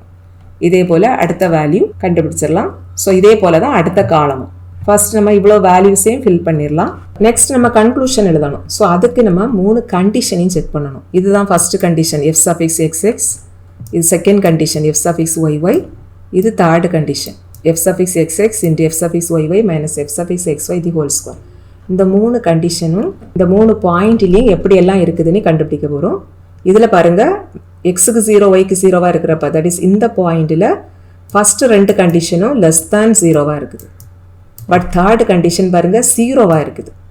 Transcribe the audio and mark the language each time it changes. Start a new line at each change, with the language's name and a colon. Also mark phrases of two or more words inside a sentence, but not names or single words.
Tamil: இதே போல் அடுத்த வேல்யூ கண்டுபிடிச்சிடலாம். ஸோ இதே போல் தான் அடுத்த காலமும். ஃபர்ஸ்ட் நம்ம இவ்வளோ வேல்யூஸையும் ஃபில் பண்ணிடலாம். நெக்ஸ்ட் நம்ம கன்க்ளூஷன் எழுதணும். ஸோ அதுக்கு நம்ம 3 கண்டிஷனையும் செக் பண்ணணும்.
English: இதுதான் first condition f suffix xx, இது second condition f suffix yy, இது third condition f suffix xx into f suffix yy minus f suffix xy the whole square.
Tamil: இந்த மூணு கண்டிஷனும் இந்த மூணு பாயிண்ட்லேயும் எப்படியெல்லாம் இருக்குதுன்னு கண்டுபிடிக்க போகிறோம். இதில் பாருங்கள் எக்ஸுக்கு 0 ஒய்க்கு 0வாக இருக்கிறப்ப
English: that is
Tamil: இந்த பாயிண்டில் ஃபஸ்ட்டு ரெண்டு கண்டிஷனும்
English: less than
Tamil: 0வாக இருக்குது. பட் தேர்டு கண்டிஷன் பாருங்கள் 0வாக இருக்குது.